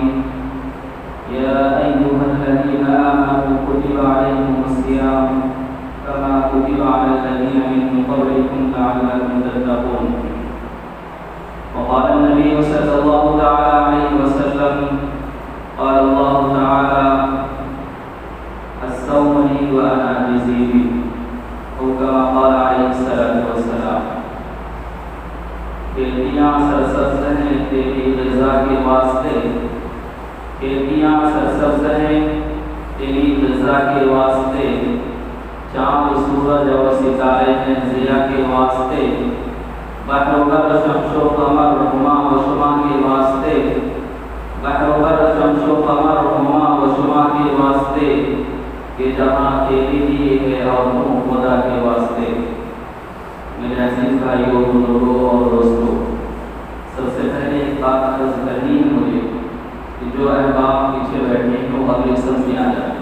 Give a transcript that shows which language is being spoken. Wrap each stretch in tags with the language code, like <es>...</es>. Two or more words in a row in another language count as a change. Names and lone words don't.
<ar>يا أيها الذين آمنوا كتب عليكم الصيام كما كتب على الذين من قبلكم لعلكم تتقون. وقال النبي صلى الله تعالى عليه وسلم: قال الله تعالى: الصوم لي وأنا أجزي به، أو كما قال عليه الصلاة والسلام.</ar> <ur>کھیتیاں سرسبز ہیں تیری غذا کے واسطے، کھیتیاں سرسبز ہیں تیری غذا کے واسطے، چاند سورج اور ستارے ہیں ضیاء کے واسطے، بحر و بر شمس و قمر ہما و شما کے واسطے، بحر و بر شمس و قمر ہما و شما کے واسطے، کہ جہاں تیری لیے ہے اور تم خدا کے واسطے. میرے عزیز بھائیوں، بزرگوں اور دوستوں، سب سے پہلے ایک بات عرض کرنی ہے مجھے کہ جو احباب پیچھے بیٹھے ہیں وہ اگلی صف میں آ جائیں.</ur>